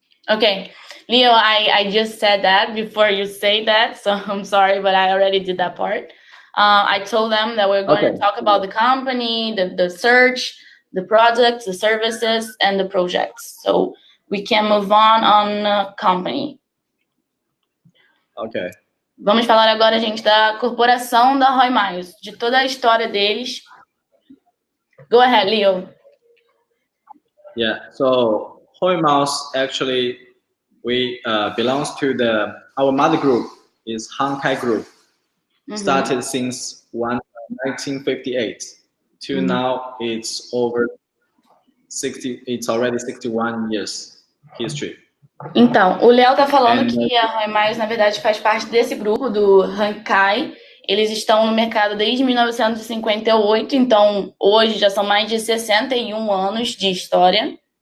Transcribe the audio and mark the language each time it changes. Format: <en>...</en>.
<en>Okay, Leo, I just said that before you say that, so I'm sorry, but I already did that part. I told them that we're going to talk about the company, the search, the products, the services, and the projects. So we can move on company. Okay.</en> <pt>Vamos falar agora, gente, da corporação da Roy Miles, de toda a história deles.</pt> <en>Go ahead, Leo. Yeah, so Roy Miles actually we belongs to our mother group is Hankai Group. Started since 1958 to now it's already 61 years history.</en> <pt>Então, o Léo tá falando que a Roy Miles, na verdade, faz parte desse grupo do Hankai. Eles estão no mercado desde 1958, então hoje já são mais de 61 anos de história.</pt>